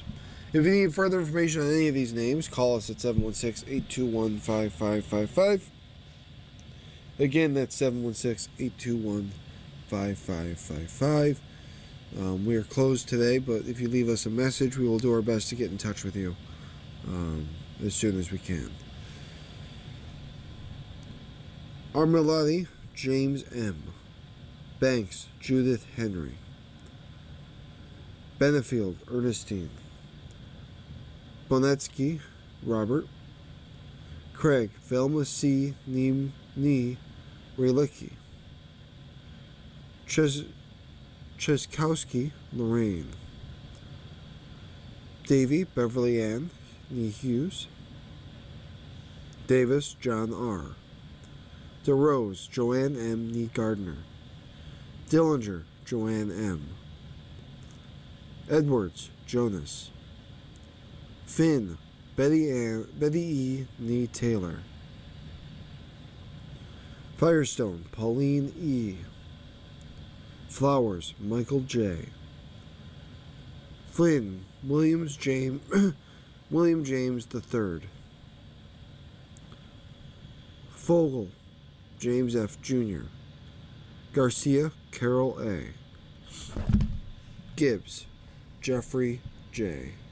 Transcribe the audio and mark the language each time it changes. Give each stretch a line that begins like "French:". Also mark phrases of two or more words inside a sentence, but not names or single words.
English: If you need further information on any of these names, call us at 716-821-5555. Again, that's 716-821-5555. We are closed today, but if you leave us a message, we will do our best to get in touch with you as soon as we can. Armilati, James M. Banks, Judith Henry. Benefield, Ernestine. Bonetsky, Robert. Craig, Velma C. Ni Relicki. Cheskowski, Lorraine. Davy, Beverly Ann Nee Hughes. Davis, John R. DeRose, Joanne M. Nee Gardner. Dillinger, Joanne M. Edwards, Jonas. Finn, Betty E. Nee Taylor. Firestone, Pauline E. Flowers, Michael J. Flynn, William James III. Fogel, James F. Jr. Garcia, Carol A. Gibbs, Jeffrey J.